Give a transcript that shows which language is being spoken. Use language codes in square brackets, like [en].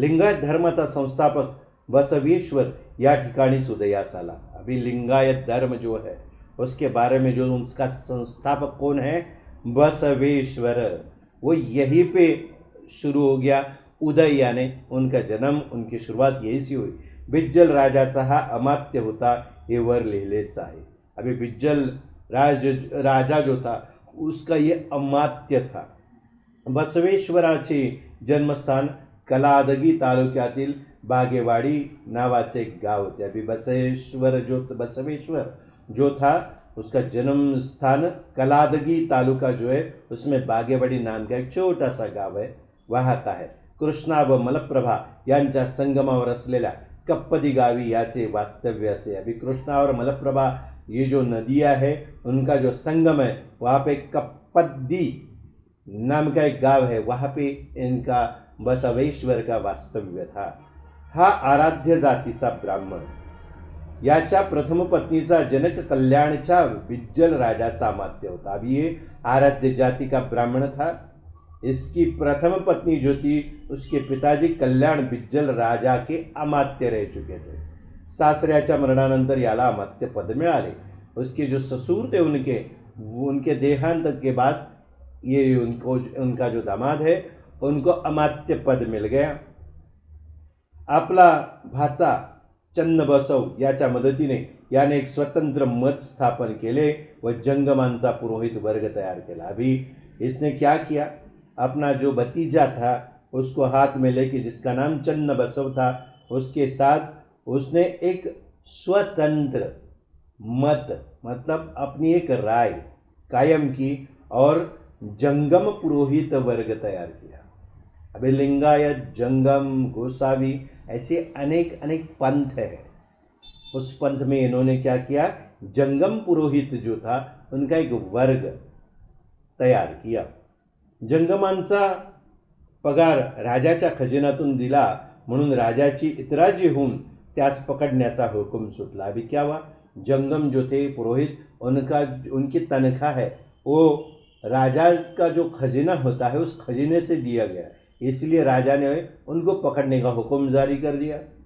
[mr] लिंगायत धर्माचा संस्थापक बसवेश्वर या ठिकाणी उदयास आला। [hi] अभी लिंगायत धर्म जो है उसके बारे में जो उसका संस्थापक कौन है, बसवेश्वर, वो यहीं पे शुरू हो गया। उदय यानी उनका जन्म, उनकी शुरुआत यही से हुई। [mr] बिज्जल राजाचा हा अमात्य होता हे वर लिहिलेच आहे। [hi] अभी बिज्जल राजा जो था उसका ये अमात्य था। [mr] बसवेश्वराचे जन्मस्थान कलादगी तालुक्यातील बागेवाडी नावाचे एक गाव होते। [hi] अभी बसवेश्वर जो था उसका जन्म स्थान कलादगी तालुका जो है उसमें बागेवाडी नाम का एक छोटा सा गाव है, वहाँ का है। [mr] कृष्णा व मलप्रभा यांच्या संगमावर असलेल्या कप्पदी गावी याचे वास्तव्य असे। [hi] अभी कृष्णा और मलप्रभा ये जो नदियाँ है उनका जो संगम है वहाँ पे कप्पदी नाम का एक गाव है, वहाँ पे इनका बसवेश्वर का वास्तव्य था। [mr] हा आराध्य जातीचा ब्राह्मण, याच्या प्रथम पत्नीचा जनक कल्याणच्या बिज्जल राजाचा अमात्य होता। [hi] अभी ये आराध्य जाति का ब्राह्मण था। इसकी प्रथम पत्नी जो थी उसके पिताजी कल्याण बिज्जल राजा के अमात्य रह चुके थे। [mr] सासऱ्याच्या मरणानंतर याला अमात्य पद मिळाले। [hi] उसके जो ससुर थे उनके देहांत के बाद ये उनका जो दामाद है उनको अमात्य पद मिल गया। [mr] आपला भाचा चन्नबसव याच्या मदतीने याने एक स्वतंत्र मत स्थापन केले व जंगमांचा पुरोहित वर्ग [hi] तैयार किया। अभी इसने क्या किया, अपना जो भतीजा था उसको हाथ में लेके, जिसका नाम चन्नबसव था, उसके साथ उसने एक स्वतंत्र मत मतलब अपनी एक राय कायम की और जंगम पुरोहित वर्ग तैयार किया। अभी लिंगायत, जंगम, गोसावी ऐसे अनेक पंथ है। उस पंथ में इन्होंने क्या किया, जंगम पुरोहित जो था उनका एक वर्ग तैयार किया। [mr] जंगमांचा पगार राजाच्या खजिन्यातून दिला म्हणून राजाची इतराजी होऊन त्यास पकड़ण्याचा हुक्म सुटला। [hi] अभी क्या हुआ, जंगम जो थे पुरोहित, उनकी तनख्वाह है वो राजा का जो खजीना होता है उस खजीने से दिया गया, इसलिए राजा ने उनको पकड़ने का हुक्म जारी कर दिया।